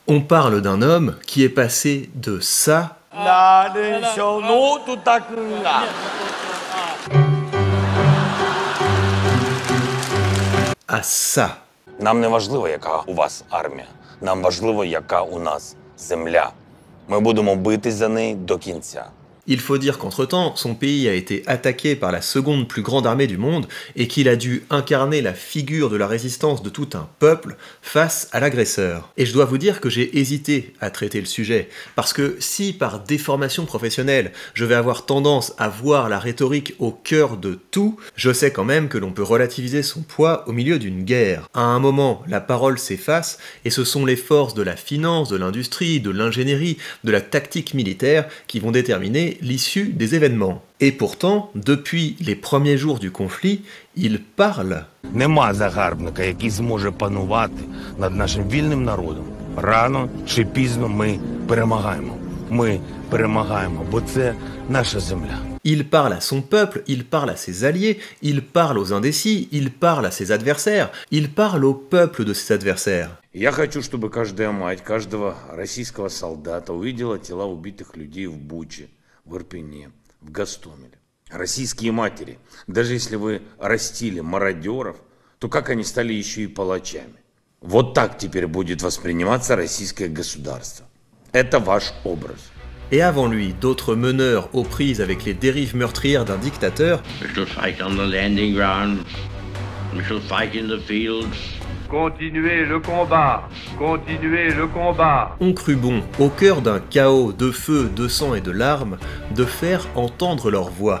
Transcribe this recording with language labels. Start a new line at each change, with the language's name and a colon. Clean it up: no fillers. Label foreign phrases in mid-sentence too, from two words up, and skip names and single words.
French: On parle d'un homme qui est passé de ça à ça.
Ukrainian: Нам не важливо, яка у вас армія. Нам важливо, яка у нас земля. Ми будемо битись за неї до кінця.
French: Il faut dire qu'entre-temps, son pays a été attaqué par la seconde plus grande armée du monde et qu'il a dû incarner la figure de la résistance de tout un peuple face à l'agresseur. Et je dois vous dire que j'ai hésité à traiter le sujet, parce que si par déformation professionnelle, je vais avoir tendance à voir la rhétorique au cœur de tout, je sais quand même que l'on peut relativiser son poids au milieu d'une guerre. À un moment, la parole s'efface et ce sont les forces de la finance, de l'industrie, de l'ingénierie, de la tactique militaire qui vont déterminer l'issue des événements. Et pourtant, depuis les premiers jours du conflit, il parle.
Ukrainian: Нема загарбника, який зможе панувати над нашим вільним народом. Рано чи пізно ми перемагаємо. Ми перемагаємо, бо це наша земля.
French: Il parle à son peuple, il parle à ses alliés, il parle aux indécis, il parle à ses adversaires, il parle au peuple de ses adversaires.
Russian: Я хочу, чтобы каждая мать, каждого российского солдата увидела тела убитых людей в Буче, в Ирпене, в Гостомеле. Российские матери, даже если вы растили мародеров, то как они стали еще и палачами? Вот так теперь будет восприниматься российское государство. Это ваш образ.
French: Et avant lui, d'autres meneurs aux prises avec les dérives meurtrières d'un dictateur Continuez le combat, continuez le combat. ont cru bon, au cœur d'un chaos de feu, de sang et de larmes, de faire entendre leur voix.